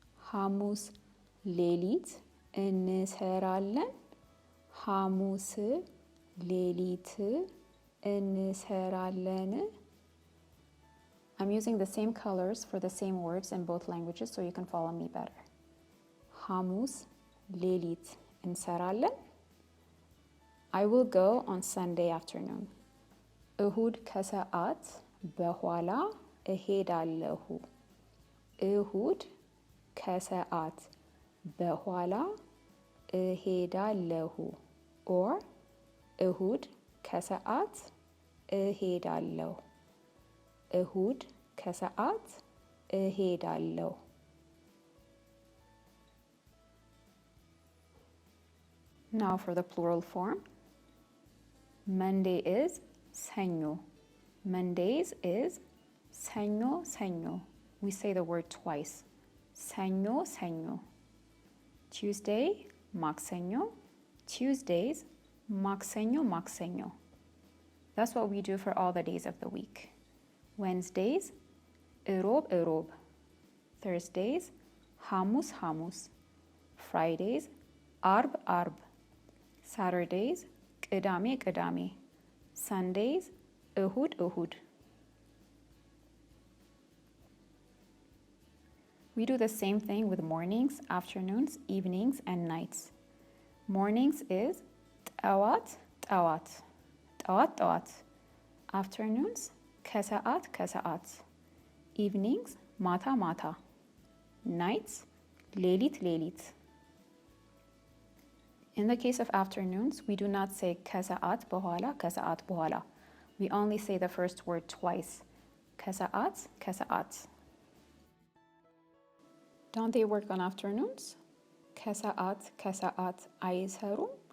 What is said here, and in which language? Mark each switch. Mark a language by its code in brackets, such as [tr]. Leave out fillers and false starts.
[am] ሐሙስ ሌሊት እንሰራለን ሐሙስ ሌሊት እንሰራለን [en] I'm using the same colors for the same words in both languages so you can follow me better. [am] ሐሙስ ሌሊት እንሰራለን [en] I will go on Sunday afternoon. [am] እሁድ ከሰዓት በኋላ እሄዳለሁ እሁድ ከሰዓት በኋላ እሄዳለሁ or እሁድ ከሰዓት እሄዳለሁ እሁድ ከሰዓት እሄዳለሁ [en] Now for the plural form. Monday is [am] ሰኞ. [en] Mondays is ሰኞ ሰኞ. We say the word twice. ሰኞ ሰኞ. [am] Tuesday, ማክሰኞ. Tuesdays, ማክሰኞ ማክሰኞ. [en] That's what we do for all the days of the week. [am] Wednesdays, እሮብ እሮብ. Thursdays, ሐሙስ ሐሙስ. Fridays, አርብ አርብ. Saturdays, ቅዳሜ ቅዳሜ. Sundays, እሁድ እሁድ. [en] We do the same thing with mornings, afternoons, evenings, and nights. [am] Mornings is ጠዋት ጠዋት ጠዋት ጠዋት. Afternoons, ከሰዓት ከሰዓት. Evenings, ማታ ማታ. Nights, ሌሊት ሌሊት. [en] In the case of afternoons, we do not say ከሰዓት በኋላ ከሰዓት በኋላ. We only say the first word twice. ከሰዓት ከሰዓት. Don't they work on afternoons? [am] ከሰዓት ከሰዓት አይሰሩም?